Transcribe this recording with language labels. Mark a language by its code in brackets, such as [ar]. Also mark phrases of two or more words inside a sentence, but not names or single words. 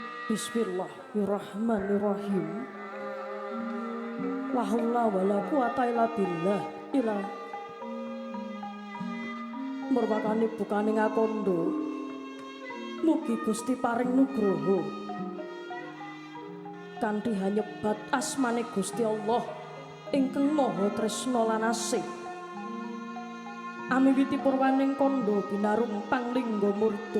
[ar] بسم الله الرحمن الرحيم لا حول ولا قوة إلا بالله. [jv] Ila merbakane bukane ngakondo. Mugi Gusti paring nugroho. Kanthi hanyebat asmane Gusti Allah ingkang Maha Tresna lan Asih. Amiwiti purwaning kondo binarung panglingga murda.